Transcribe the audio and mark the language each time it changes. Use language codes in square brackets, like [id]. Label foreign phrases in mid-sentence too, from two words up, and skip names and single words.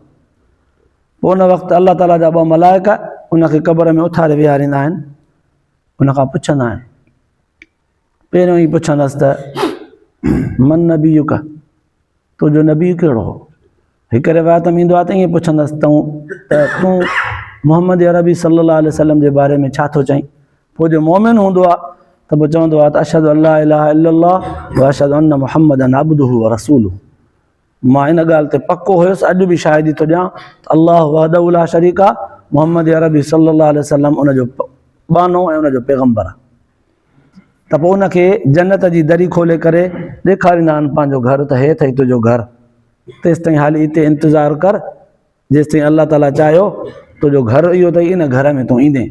[sd] पोइ उन वक़्तु अल्लाह ताला जा ॿ मलाइका उनखे क़ब्र में उथारे विहारींदा आहिनि उनखां पुछंदा आहिनि पहिरियों ई पुछंदसि त [ar] من نبيك [sd] तुंहिंजो नबी कहिड़ो हो। हिकु रिवायत में ईंदो आहे त ईअं पुछंदसि तूं मोहम्मद अरबी [ar] صلى الله عليه وسلم [sd] जे बारे में छा थो चईं। पोइ जो मोमिन हूंदो आहे त पोइ चवंदो आहे त [ar] أشهد أن لا إله إلا الله و أشهد أن محمدا عبده و رسوله. [sd] मां इन ॻाल्हि ते पको हुयुसि अॼु बि शाहिदी थो ॾियां त अल्लाह [ar] وحده لا شريك [sd] आहे मोहम्मद अरबी [ar] صلى الله عليه وسلم [sd] उनजो बानो ऐं उनजो पैगम्बर आहे। त पोइ उनखे जन्नत जी दरी खोले करे ॾेखारींदा आहिनि पंहिंजो घर त हे अथई तुंहिंजो घर तेसि ताईं हाली हिते इंतज़ारु कर जेसि ताईं अल्लाह ताला चाहियो तुंहिंजो घर इहो अथई इन घर में तूं ईंदे।